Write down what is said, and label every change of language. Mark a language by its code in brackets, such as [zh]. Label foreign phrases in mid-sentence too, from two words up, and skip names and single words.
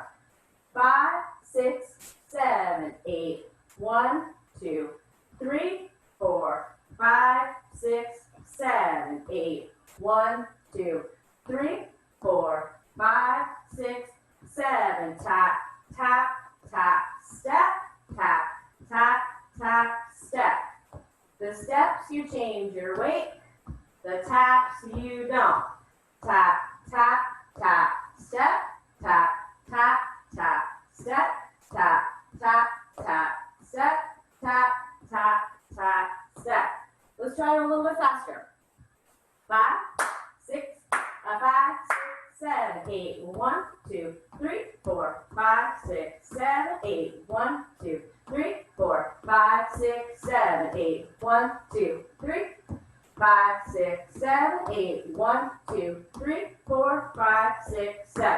[en] 5, 6, 7, 8, 1, 2, 3, 4, 5, 6, 7, 8, 1, 2, 3, 4, 5, 6, 7. Tap, tap, tap, step, tap, tap, tap, step. The steps you change your weight. The taps you don't. Tap, tap, tap, step, tap, tap, tap, step, tap, tap, tap, step, tap, tap, tap, step. Let's try it a little bit faster. 5, 6, 5, 6, 7, 8, 1, 2, 3, 4, 5, 6, 7, 8, 1, 2, 3, 4, 5, 6, 7, 8, 1, 2, 3, 5, 6, 7, 8, 1, 2, 3, 4, 5, 6, 7.